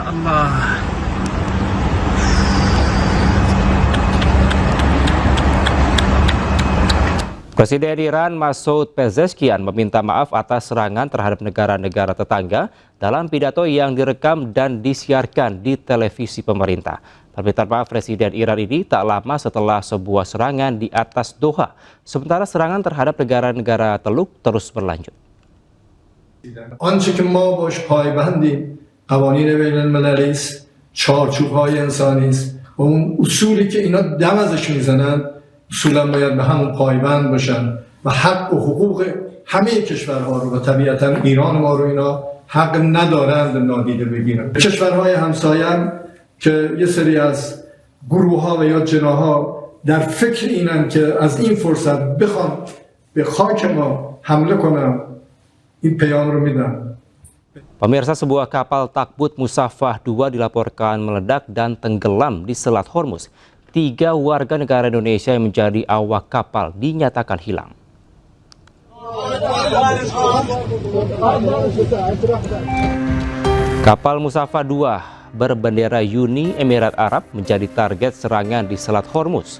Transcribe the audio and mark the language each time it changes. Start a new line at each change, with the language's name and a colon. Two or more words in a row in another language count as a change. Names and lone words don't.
Indonesian: Presiden Iran Masoud Pezeshkian meminta maaf atas serangan terhadap negara-negara tetangga dalam pidato yang direkam dan disiarkan di televisi pemerintah. Permintaan maaf Presiden Iran ini tak lama setelah sebuah serangan di atas Doha, sementara serangan terhadap negara-negara Teluk terus berlanjut.
Persian: آنچه که ما باش پایبندیم قوانین بین المللی است، چارچوب‌های انسانی است و اون اصولی که اینا دم ازش میزنن اصولا باید به همون پایبند باشن و حق و حقوق همه کشورها رو و طبیعتا ایران ما رو اینا حق ندارند نادیده بگیرن. کشورهای همسایه هم که یه سری از گروه‌ها و یا جناح‌ها در فکر اینن که از این فرصت بخوان به خاک ما حمله کنن این پیام رو میدن.
Indonesian: Pemirsa, sebuah kapal takbut Musafah 2 dilaporkan meledak dan tenggelam di Selat Hormuz. 3 warga negara Indonesia yang menjadi awak kapal dinyatakan hilang. Kapal Musafah 2 berbendera Uni Emirat Arab menjadi target serangan di Selat Hormuz.